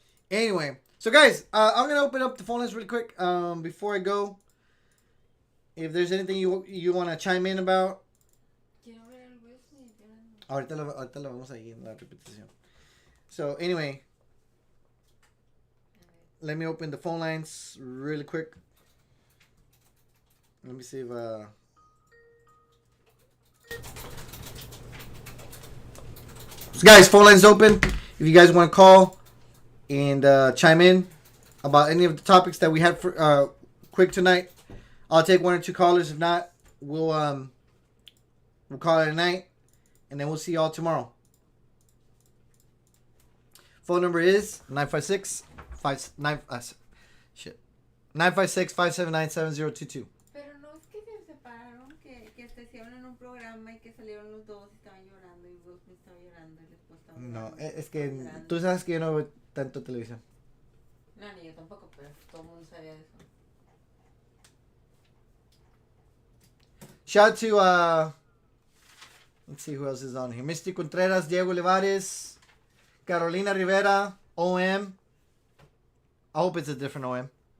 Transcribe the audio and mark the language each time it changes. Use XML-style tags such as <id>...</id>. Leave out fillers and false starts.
<en>Anyway, so guys, I'm gonna open up the phone lines really quick. Before I go, if there's anything you want to chime in about.</en> <es>Quiero ver el Will Smith llorando. Ahorita lo vamos ahí en la repetición.</es> <en>So anyway, let me open the phone lines really quick. Let me see if so guys, phone lines open. If you guys want to call and chime in about any of the topics that we had for quick tonight, I'll take one or two callers. If not, we'll call it a night, and then we'll see y'all tomorrow. Phone number is 956-579-7022.</en> <es>Pero no es que se separaron, que hicieron en un programa y que salieron los dos y estaban llorando y Will Smith estaba llorando y después estaba No, llorando. es que tú sabes que yo no veo tanto televisión. No, ni yo tampoco, pero todo el mundo sabía eso.</es> <en>Shout out to let's see who else is on here. Misty Contreras, Diego Olivares, Carolina Rivera, OM. I hope it's a different OM.</en>